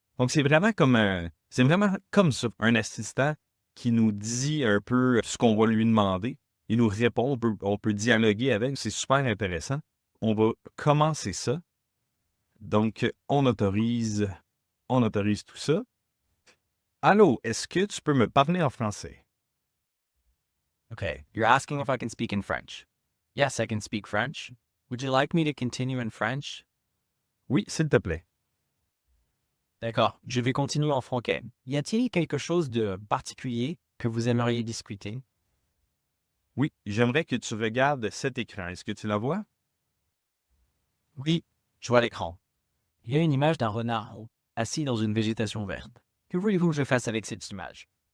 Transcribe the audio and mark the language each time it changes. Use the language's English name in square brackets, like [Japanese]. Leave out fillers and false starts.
[French] Donc, c'est vraiment comme ça, un assistant qui nous dit un peu ce qu'on va lui demander. Il nous répond, on peut dialoguer avec, c'est super intéressant. On va commencer ça. Donc, on autorise tout ça. Allô, est-ce que tu peux me parler en français? [English] Okay, you're asking if I can speak in French. Yes, I can speak French. Would you like me to continue in French? [French] Oui, s'il te plaît. D'accord, je vais continuer en français. Y a-t-il quelque chose de particulier que vous aimeriez discuter? Oui, j'aimerais que tu regardes cet écran. Est-ce que tu la vois? Oui, je vois l'écran. Il y a une image d'un renard assis dans une végétation verte. Que voulez-vous que je fasse avec cette image?